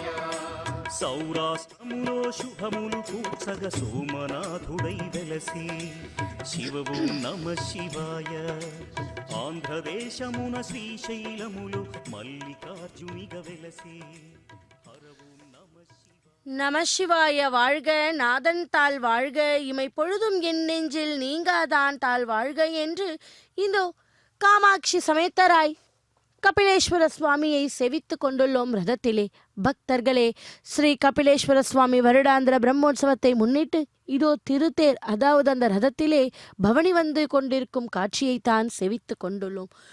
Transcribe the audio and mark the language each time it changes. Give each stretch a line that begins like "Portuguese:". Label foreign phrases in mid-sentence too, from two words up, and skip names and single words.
Telugu: సౌరాష్ట్రములో శుభములు కూర్చగ సోమనాథుడై వెలసి శివ ఓం నమ శివాయ ఆంధ్రదేశమున శ్రీశైలములో మల్లికార్జునిగా వెలసి హర ఓం నమ శివాయ
Tamil: நமசிவாய வாழ்க நாதன் தாள் வாழ்க இமை பொழுதும் என் நெஞ்சில் நீங்காதான் தாள் வாழ்க என்று இந்தோ காமாட்சி சமேத்தராய் கபிலேஸ்வர சுவாமியை செவித்து கொண்டுள்ளோம் ரதத்திலே. பக்தர்களே, ஸ்ரீ கபிலேஸ்வர சுவாமி வருடாந்திர பிரம்மோற்சவத்தை முன்னிட்டு இதோ திருத்தேர், அதாவது அந்த ரதத்திலே பவனி வந்து கொண்டிருக்கும் காட்சியைத்தான் செவித்து கொண்டுள்ளோம்.